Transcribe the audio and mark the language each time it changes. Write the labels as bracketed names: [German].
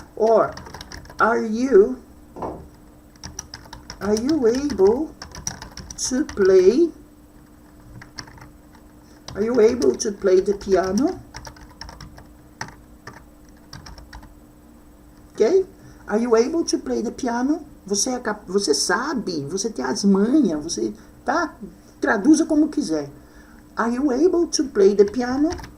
[English] Or are you able to play? Are you able to play the piano? Ok? Are you able to play the piano? [Portuguese] Você sabe, você tem as manhas, você, tá? Traduza como quiser. [English] Are you able to play the piano?